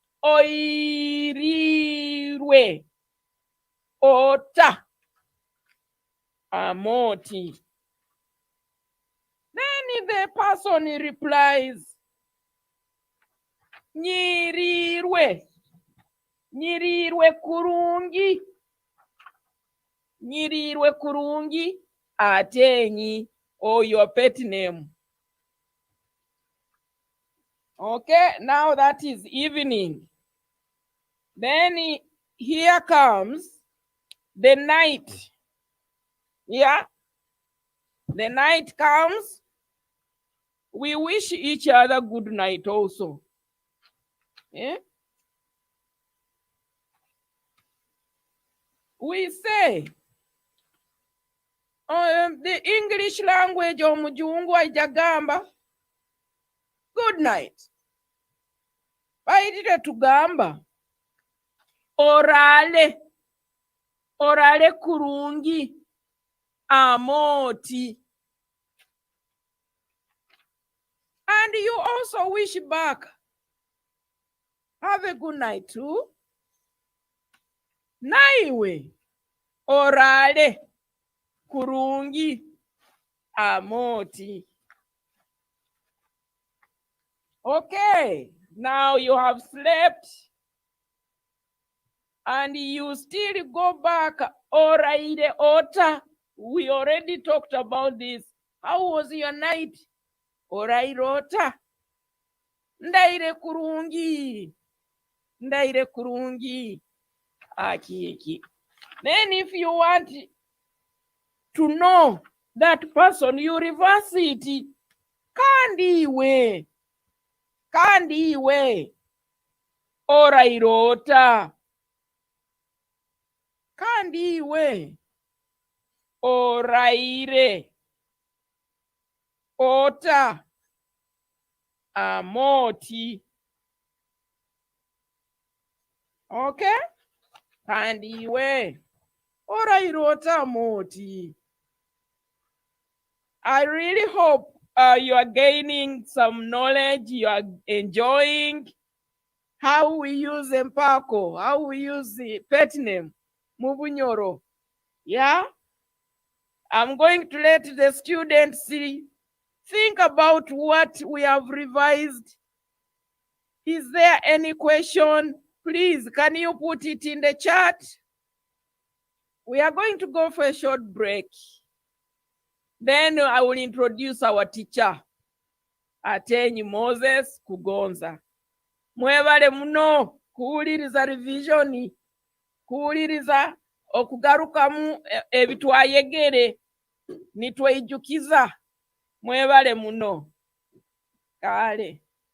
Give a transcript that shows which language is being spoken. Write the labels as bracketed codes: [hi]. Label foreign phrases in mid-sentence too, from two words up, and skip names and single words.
[nyo] Oirirwe ota Amooti. [en] Then the person replies, [nyo] Nyirirwe kurungi. Nyirirwe kurungi Ateenyi, [en] or your pet name. Okay, now that is evening. Then here comes the night. Yeah, the night comes. We wish each other good night also. Yeah? We say, the English language [nyo] omujungu aijagamba [en] good night. [nyo] Baitire tugamba orale kurungi Amooti. [en] And you also wish back, have a good night too. [nyo] Naiwe orale kurungi Amooti. [en] Okay, now you have slept and you still go back [nyo] oraire ota. [en] We already talked about this. How was your night? [nyo] Oraire ota. Ndaire kurungi. Ndaire kurungi. Akiki. [en] Then if you want to know that person, you reverse it. [nyo] Kandiwe oraire ota. Kandiwe oraire ota Amooti. [en] Okay? [nyo] Kandiwe oraire ota Amooti. [en] I really hope you are gaining some knowledge, you are enjoying how we use empako, how we use the pet name, Runyoro. Yeah? I'm going to let the students think about what we have revised. Is there any question? Please, can you put it in the chat? We are going to go for a short break. Then I will introduce our teacher, Ateenyi Moses Kugonza. [nyo] Mwebale muno kuwuliriza revision, kuwuliriza okugarukamu ebitwayegere nitweyijukiza. Mwebale muno. Kale.